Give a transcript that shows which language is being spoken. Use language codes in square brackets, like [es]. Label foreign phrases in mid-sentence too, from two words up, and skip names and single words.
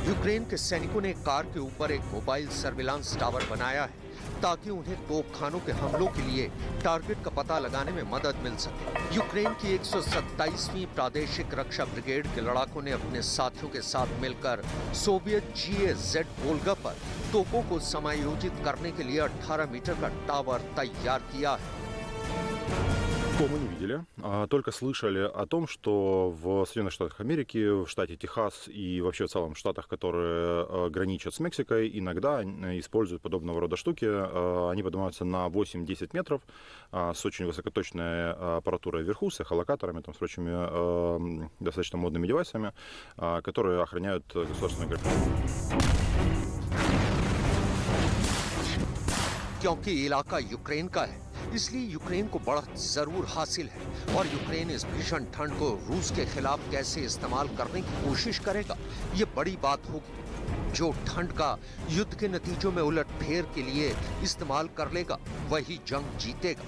[hi] यूक्रेन के सैनिकों ने कार के ऊपर एक [en] mobile surveillance tower [hi] बनाया है ताकि उन्हें तोपखानों के हमलों के लिए टारगेट का पता लगाने में मदद मिल सके। यूक्रेन की 127वीं प्रादेशिक रक्षा ब्रिगेड के लड़ाकों ने अपने साथियों के साथ मिलकर सोवियत GAZ वोल्गा पर तोपों को समायोजित करने के लिए 18 मीटर का टावर तैयार किया है। [ru] Мы не видели, только слышали о том, что в Соединенных Штатах Америки, в штате Техас и вообще в целом в штатах, которые граничат с Мексикой, иногда используют подобного рода штуки. Они поднимаются на 8-10 метров с очень высокоточной аппаратурой вверху, с эхолокаторами, там, с прочими достаточно модными девайсами, которые охраняют государственную границу. [hi] क्योंकि इलाका यूक्रेन का है, इसलिए यूक्रेन को बढ़त जरूर हासिल है और यूक्रेन इस भीषण ठंड को रूस के खिलाफ कैसे इस्तेमाल करने की कोशिश करेगा, ये बड़ी बात होगी। जो ठंड का युद्ध के नतीजों में उलटफेर के लिए इस्तेमाल कर लेगा, वही जंग जीतेगा।